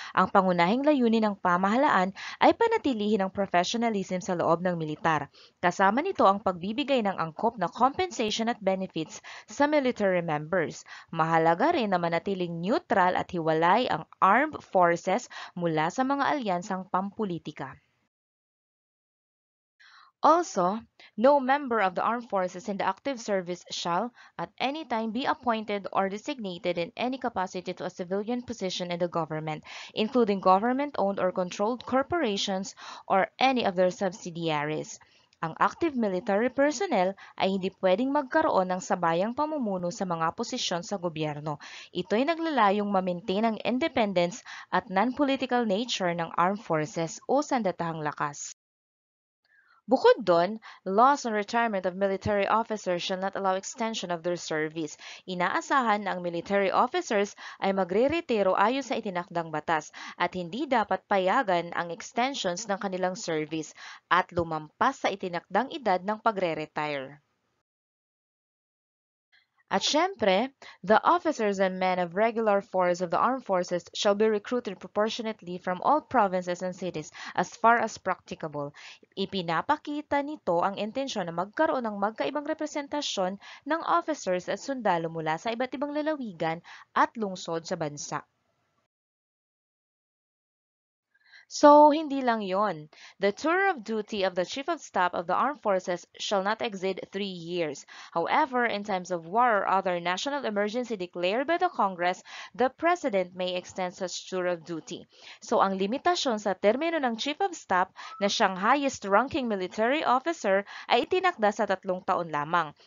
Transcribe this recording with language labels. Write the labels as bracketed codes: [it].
[tl] Ang pangunahing layunin ng pamahalaan ay panatilihin ang professionalism sa loob ng militar. Kasama nito ang pagbibigay ng angkop na compensation at benefits sa military members. Mahalaga rin na manatiling neutral at hiwalay ang armed forces mula sa mga alyansang pampulitika. [en] Also, no member of the armed forces in the active service shall, at any time, be appointed or designated in any capacity to a civilian position in the government, including government-owned or controlled corporations or any of their subsidiaries. [tl] Ang active military personnel ay hindi pwedeng magkaroon ng sabayang pamumuno sa mga posisyon sa gobyerno. Ito'y naglalayong ma-maintain ang independence at non-political nature ng armed forces o sandatahang lakas. Bukod doon, [en] laws on retirement of military officers shall not allow extension of their service. [tl] Inaasahan na ang military officers ay magre-retiro ayon sa itinakdang batas at hindi dapat payagan ang extensions ng kanilang service at lumampas sa itinakdang edad ng pagre-retire. At syempre, [en] the officers and men of regular force of the armed forces shall be recruited proportionately from all provinces and cities as far as practicable. [tl] Ipinapakita nito ang intensyon na magkaroon ng magkaibang representasyon ng officers at sundalo mula sa iba't ibang lalawigan at lungsod sa bansa. So, hindi lang yon. [en] The tour of duty of the Chief of Staff of the Armed Forces shall not exceed 3 years. However, in times of war or other national emergency declared by the Congress, the President may extend such tour of duty. [tl] So, ang limitasyon sa termino ng Chief of Staff na siyang highest-ranking military officer ay itinakda sa 3 taon lamang.